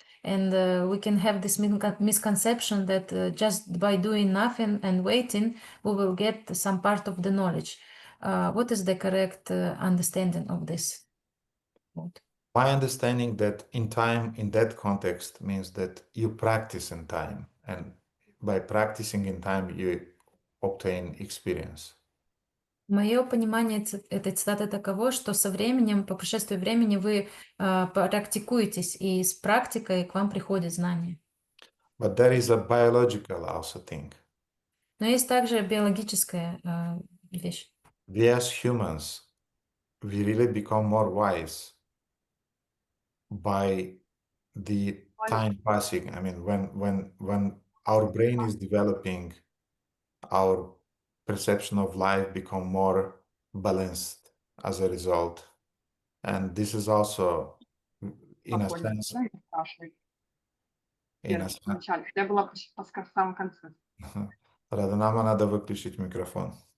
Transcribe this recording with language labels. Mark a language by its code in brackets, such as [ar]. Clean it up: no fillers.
[en] And we can have this misconception that just by doing nothing and waiting, we will get some part of the knowledge. What is the correct understanding of this? My understanding that in time, in that context, means that you practice in time. And by practicing in time, you obtain experience. [ru] Мое понимание этой цитаты таково, что со временем, по прошествии времени вы практикуетесь, и с практикой к вам приходит знание. [en] But there is a biological also thing. [ru] Но есть также биологическая вещь. [en] We as humans, we really become more wise by the time passing. I mean, when our brain is developing, our perception of life become more balanced as a result. And this is also, in a sense, [ru] Я была в самом конце. Радhanama, надо выключить микрофон.